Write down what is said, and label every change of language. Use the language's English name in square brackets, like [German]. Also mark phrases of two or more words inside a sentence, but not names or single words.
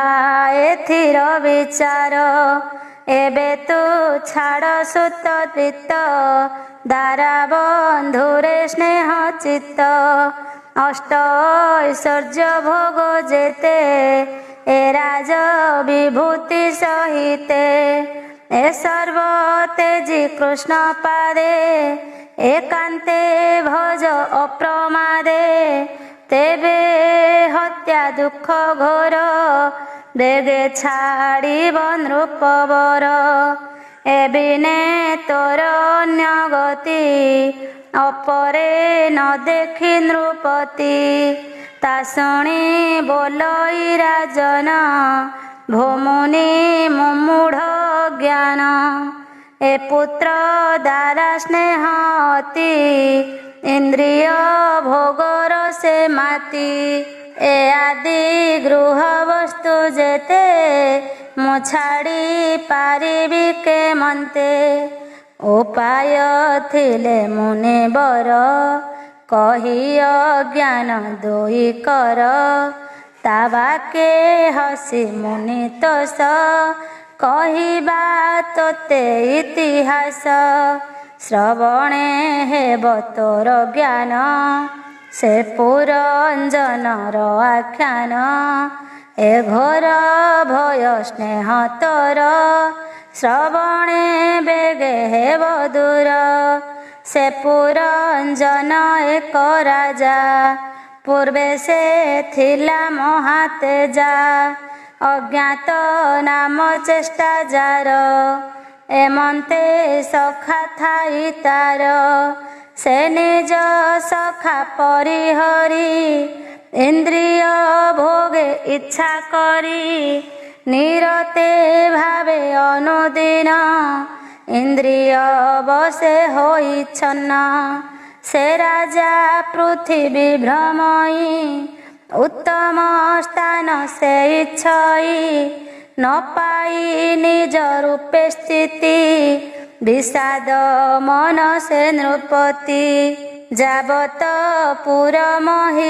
[Odia] ଏଥିର ବିଚାର ଏବେ ତୁ ଛାଡ଼ ସୁତ ପ୍ରୀତ ଦାରା ବନ୍ଧୁରେ ସ୍ନେହ ଚିତ୍ତ ଅଷ୍ଟ ଐଶ୍ୱର୍ୟ ଭୋଗ ଯେତେ ଏ ରାଜ ବିଭୂତି ସହିତେ ଏ ସର୍ବ ତେଜି କୃଷ୍ଣ ପାଦେ ଏକାନ୍ତେ ଭଜ ଅପ୍ରମାଦେ ତେବେ ହତ୍ୟା ଦୁଖ ଘୋର ବେଗେ ଛାଡ଼ିବ ନୃପବର ଏବିନେ ତୋର ଅନ୍ୟ ଗତି ଅପରେ ନ ଦେଖି ନୃପତି ତା ଶୁଣି ବୋଲଇ ରାଜନ ଭୋମୁନି ମୁମୂଢ଼ ଜ୍ଞାନ ଏ ପୁତ୍ର ଦାରା ସ୍ନେହ ଅତି ଇନ୍ଦ୍ରିୟ ଭୋଗର ସେ ମାତି ଏ ଆଦି ଗୃହ ବସ୍ତୁ ଯେତେ ମୁ ଛାଡ଼ି ପାରିବି କେ ମନ୍ତେ ଉପାୟ ଥିଲେ ମୁନି ବର କହି ଅଜ୍ଞାନ ଦୋଇ କର ତାବାକେ ହସି ମୁନି ତୋଷ କହିବା ତୋତେ ଇତିହାସ ଶ୍ରବଣେ ହେବ ତୋର ଜ୍ଞାନ ସେ ପୁରଞ୍ଜନର ଆଖ୍ୟାନ ଏ ଘୋର ଭୟ ସ୍ନେହ ତୋର ଶ୍ରବଣେ ବେଗେ ହେବ ଦୂର ସେ ପୁରଞ୍ଜନ ଏକ ରାଜା ପୂର୍ବେ ସେ ଥିଲା ମହାତେଜା ଅଜ୍ଞାତ ନାମ ଚେଷ୍ଟା ଯାର ଏମନ୍ତେ ସଖା ଥାଇ ତାର ସେ ନିଜ ସଖା ପରିହରି ଇନ୍ଦ୍ରିୟ ଭୋଗେ ଇଚ୍ଛା କରି ନିରତେ ଭାବେ ଅନୁଦିନ ଇନ୍ଦ୍ରିୟ ବଶେ ହୋଇ ଛନ୍ନ ସେ ରାଜା ପୃଥ୍ୱୀ ଭ୍ରମଇ ଉତ୍ତମ ସ୍ଥାନ ସେ ଇଚ୍ଛଇ ନ ପାଇ ନିଜ ରୂପେ ସ୍ଥିତି ବିଷାଦ ମନ ସେ ନୃପତି ଯାବତ ପୁର ମହୀ